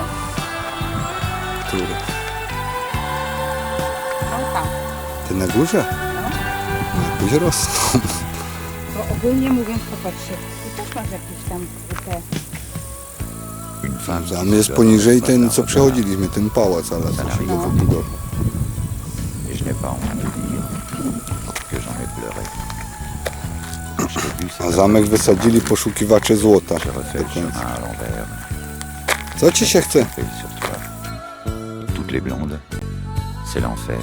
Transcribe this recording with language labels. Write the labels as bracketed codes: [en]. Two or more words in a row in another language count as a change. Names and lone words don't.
[pl] Które? No tam. Te na górze? Na górze rosną. Bo ogólnie mówiąc, popatrzcie, tu też masz jakieś tam te... [fr] Une femme qui [pl] Tam jest [fr] se [pl] poniżej [fr] donne [pl] ten, [fr] l'espace [pl] co [fr] d'un [pl] przechodziliśmy, ten pałac, ale [fr] Ça [pl] co się [fr] n'arrive [pl] go [fr] pas. [pl] wybudował. [fr] regard. Et je n'ai pas honte de dire que j'en ai pleuré. Quand je t'ai vu, c'est [pl] A zamek wysadzili poszukiwacze złota. [fr] j'ai refait le [pl] Do [fr] chemin [pl] końca. [fr] à l'envers. [pl] Co ci się chce? [fr] Et sur toi. Toutes les blondes, c'est l'enfer.